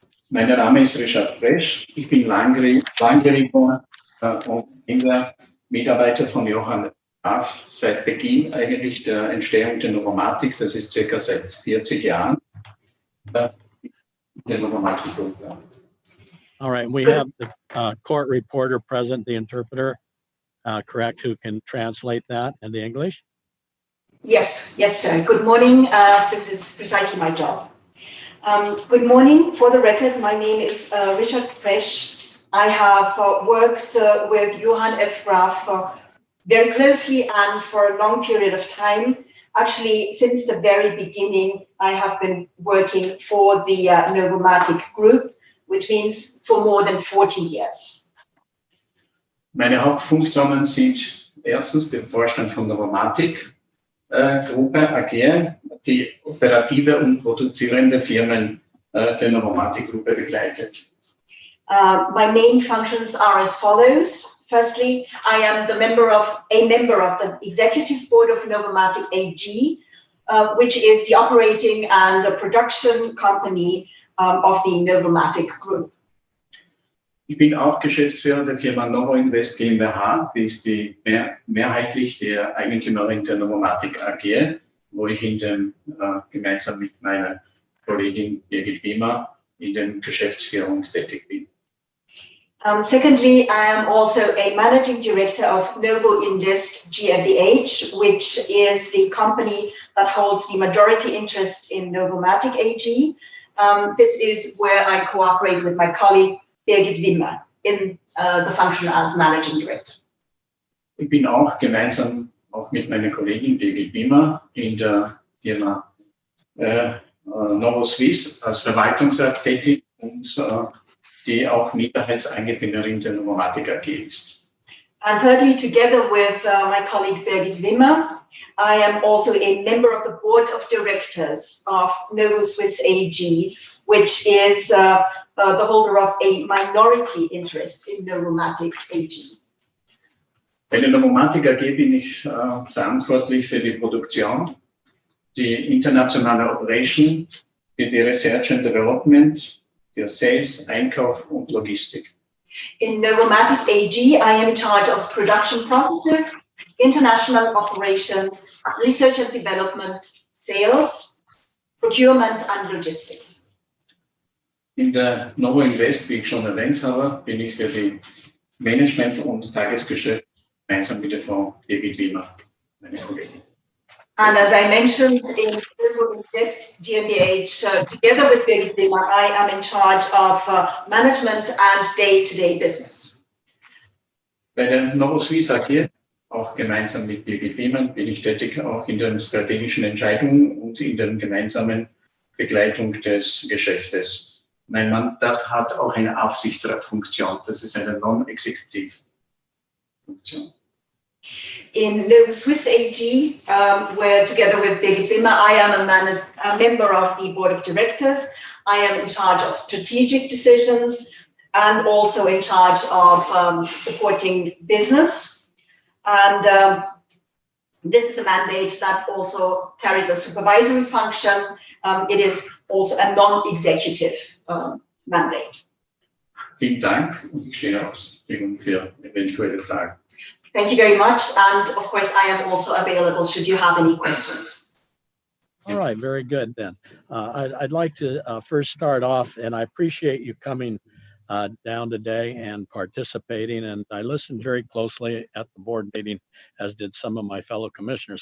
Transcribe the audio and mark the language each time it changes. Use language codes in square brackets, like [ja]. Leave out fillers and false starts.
[de] Mein Name ist Richard Presch. Ich bin langjähriger und Mitarbeiter von Johann Graf seit Beginn eigentlich der Entstehung der Novomatic. Das ist circa seit 40 Jahren. Der Novomatic Group. [en] All right. We have the court reporter present, the interpreter, correct, who can translate that into English? Yes, sir. Good morning. This is precisely my job. Good morning. For the record, my name is Richard Presch. I have worked with Johann F. Graf very closely and for a long period of time. Actually, since the very beginning, I have been working for the Novomatic Group, which means for more than 40 years. [de] Meine Hauptfunktionen sind erstens der Vorstand von Novomatic Gruppe AG, die operative und produzierende Firmen der Novomatic Gruppe begleitet. [en] My main functions are as follows. Firstly, I am a member of the executive board of Novomatic AG, which is the operating and the production company of the Novomatic Group. [de] Ich bin auch Geschäftsführer der Firma Novo Invest GmbH, die ist die mehrheitlich der Eigentümerin der Novomatic AG, wo ich gemeinsam mit meiner Kollegin Birgit Wimmer in der Geschäftsführung tätig bin. [en] Secondly, I am also a managing director of Novo Invest GmbH, which is the company that holds the majority interest in Novomatic AG. This is where I cooperate with my colleague Birgit Wimmer in the function as managing director. [de] Ich bin auch gemeinsam mit meiner Kollegin Birgit Wimmer in der Firma Novo Swiss als Verwaltungsrat tätig und die auch Minderheitseigentümerin der Novomatic AG ist. [en] And thirdly, together with my colleague Birgit Wimmer, I am also a member of the board of directors of Novo Swiss AG, which is the holder of a minority interest in Novomatic AG. [de] Bei der Novomatic AG bin ich verantwortlich für die Produktion, die internationale Operation, für die [en] Research and Development, [de] für Sales, Einkauf und Logistik. [en] In Novomatic AG, I am in charge of production processes, international operations, research and development, sales, procurement and logistics. [de] In der Novo Invest, wie ich schon erwähnt habe, bin ich für die Management und Tagesgeschäft gemeinsam mit der Frau Birgit Wimmer, meine Kollegin. [en] And as I mentioned, in Novo Invest GmbH, together with Birgit Wimmer, I am in charge of management and day-to-day business. [de] Bei der Novo Swiss AG, auch gemeinsam mit Birgit Wimmer, bin ich tätig auch in den strategischen Entscheidungen und in den gemeinsamen Begleitung des Geschäftes. Mein Mandat hat auch eine Aufsichtsratfunktion. Das ist eine Non-Executive-Funktion. [en] In Novo Swiss AG, where together with Birgit Wimmer, I am a member of the board of directors. I am in charge of strategic decisions and also in charge of supporting business. And this is a mandate that also carries a supervisory function. It is also a non-executive mandate. [de] Vielen Dank und ich stehe auch zur Verfügung für eventuelle Fragen. [en] Thank you very much. And of course, I am also available should you have any questions. All right, very good then. I'd like to first start off, and I appreciate you coming down today and participating. And I listened very closely at the board meeting, as did some of my fellow commissioners.